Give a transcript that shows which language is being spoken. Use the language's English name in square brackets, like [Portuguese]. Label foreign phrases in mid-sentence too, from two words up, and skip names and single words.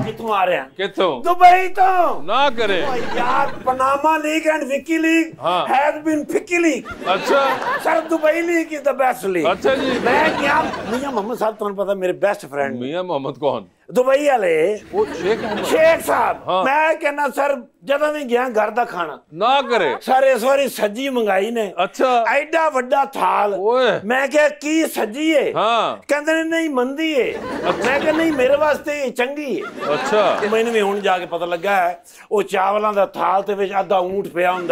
[Punjabi] ਆ ਰਿਹਾ ਕਿੱਥੋਂ? ਦੁਬਈ ਤੋਂ। ਨਾ ਕਰੇ [English] यार Panama leak and Wiki leak has been fikki leak. [Punjabi] अच्छा [English] Sir Dubai leak is the best leak. [Punjabi] ਅੱਛਾ ਜੀ। ਮੈਂ ਕਿਆ ਮੀਆਂ ਮੁਹੰਮਦ ਸਾਹਿਬ ਤੁਹਾਨੂੰ ਪਤਾ ਮੇਰੇ [English] best friend [Punjabi] ਮੀਆਂ ਮੁਹੰਮਦ ਕੌਣ? ਦੁਬਈ ਵਾਲੇ ਵੋ ਸ਼ੇਖ਼ ਮੁਹੰਮਦ ਸ਼ੇਖ਼ ਸਾਹਿਬ। ਮੈਂ ਕਹਿਣਾ ਸਰ ਜਦੋਂ ਵੀ ਗਿਆ ਘਰ ਦਾ ਖਾਣਾ ਨਾ ਕਰੇ ਸਰ ਇਸ ਵਾਰੀ ਸੱਜੀ ਮੰਗਾਈ ਨੇ। ਅੱਛਾ ਐਡਾ ਵੱਡਾ ਥਾਲ। ਓਏ ਮੈਂ ਕਿਹਾ ਕੀ ਸੱਜੀ ਏ? ਹਾਂ ਕਹਿੰਦੇ ਨੇ ਨਹੀਂ ਮੰਦੀ ਏ। ਮੈਂ ਕਿਹਾ ਨਹੀਂ ਮੇਰੇ ਵਾਸਤੇ ਚੰਗੀ ਏ। ਅੱਛਾ ਮੈਨੂੰ ਵੀ ਹੁਣ ਜਾ ਕੇ ਪਤਾ ਲੱਗਾ ਹੈ ਉਹ ਚਾਵਲਾਂ ਦਾ ਥਾਲ ਤੇ ਵਿੱਚ ਅੱਧਾ ਊਂਠ ਪਿਆ ਹੁੰਦਾ।